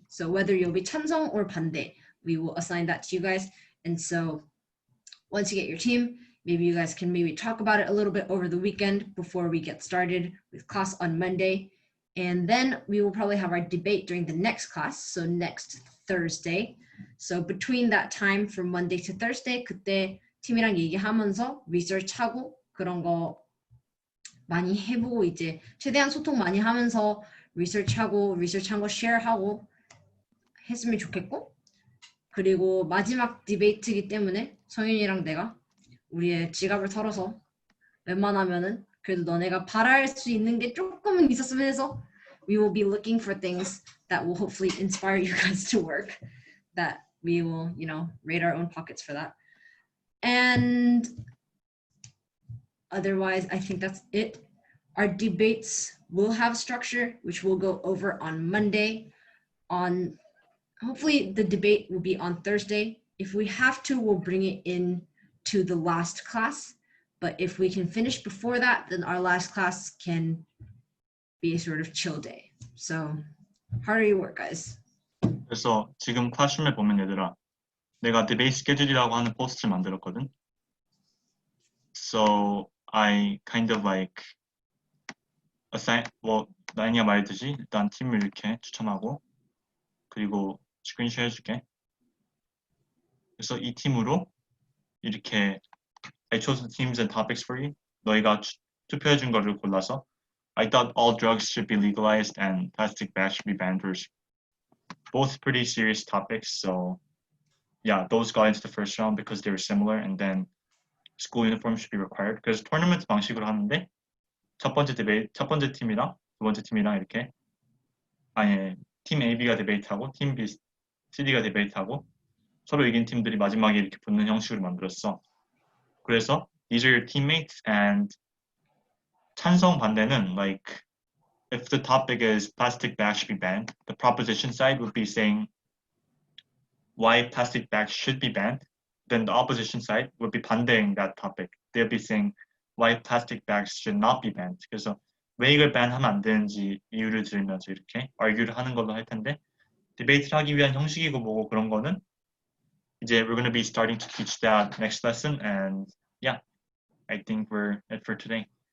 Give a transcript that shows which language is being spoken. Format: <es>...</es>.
<en>So whether you'll be 찬성 or 반대, we will assign that to you guys. And so once you get your team, maybe you guys can maybe talk about it a little bit over the weekend before we get started with class on Monday. And then we will probably have our debate during the next class, so next Thursday. So between that time from Monday to Thursday,</en> <ko>그때 팀이랑 얘기하면서 리서치하고 그런 거 많이 해보고 이제 최대한 소통 많이 하면서 리서치한 거 쉐어하고 했으면 좋겠고, 그리고 마지막 디베이트이기 때문에 성윤이랑 내가 우리의 지갑을 털어서 웬만하면은 그래도 너네가 바랄 수 있는 게 조금은 있었으면 해서</ko> <en>we will be looking for things that will hopefully inspire you guys to work, that we will, you know, raid our own pockets for that. And otherwise, I think that's it. Our debates will have structure, which we'll go over on Monday. Hopefully the debate will be on Thursday. If we have to, we'll bring it in to the last class. But if we can finish before that, then our last class can be a sort of chill day. So how do you work, guys?</en> <ko>그래서 지금 클래스룸에 보면 얘들아, 내가 디베이트 스케줄이라고 하는 포스트를 만들었거든.</ko> <en>So I kind of like assign,</en> <ko>나인이가 말했듯이 일단 팀을 이렇게 추천하고, 그리고 스크린샷 해줄게. 그래서 이 팀으로 이렇게</ko> <en>I chose the teams and topics for you.</en> <ko>너희가 투표해준 거를 골라서</ko> <en>I thought all drugs should be legalized and plastic bags should be banned. Both pretty serious topics, so yeah, those got into the first round because they were similar, and then school uniform should be required.</en> <ko>그래서 토너먼트 방식으로 하는데 첫 번째 팀이랑 두 번째 팀이랑 이렇게 팀 AB가 디베이트하고 팀 B, CD가 디베이트하고 서로 이긴 팀들이 마지막에 이렇게 붙는 형식으로 만들었어.</ko> <en>그래서 these are your teammates, and 찬성 반대는 like if the topic is plastic bags should be banned, the proposition side would be saying why plastic bags should be banned. Then the opposition side would be 반대ing that topic. They'll be saying why plastic bags should not be banned.</en> <ko>그래서 왜 이걸 ban하면 안 되는지 이유를 들면서 이렇게 argue를 하는 걸로 할 텐데, 디베이트를 하기 위한 형식이고 뭐고 그런 거는 이제</ko> <en>we're going to be starting to teach that next lesson. And yeah, I think we're it for today.</en>